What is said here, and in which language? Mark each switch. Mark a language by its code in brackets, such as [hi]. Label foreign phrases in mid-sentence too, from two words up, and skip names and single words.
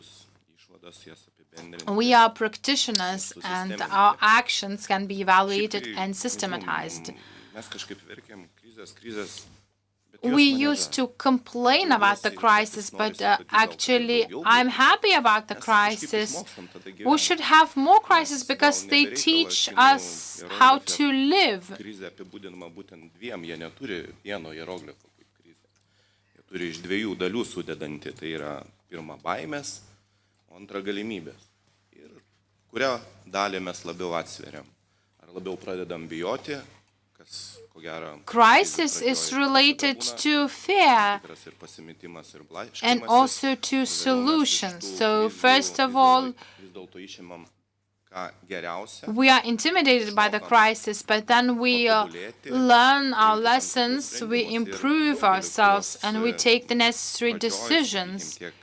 [en] We are practitioners, and our actions can be evaluated and systematized. we used to complain about the crisis, but actually I'm happy about the crisis. We should have more crises because they teach us how to live. [lt] Krizė apibūdinama būtent dviem, jie neturi vieno hieroglifo kaip krizė. Jie turi iš dviejų dalių sudedantį, tai yra pirma baimės, o antra galimybės. Ir kurią dalį mes labiau atsveriam? Ar labiau pradedam bijoti, kas [en] Crisis is related to fear and also to solutions. So first of all, we are intimidated by the crisis, but then we learn our lessons, we improve ourselves, and we take the necessary decisions.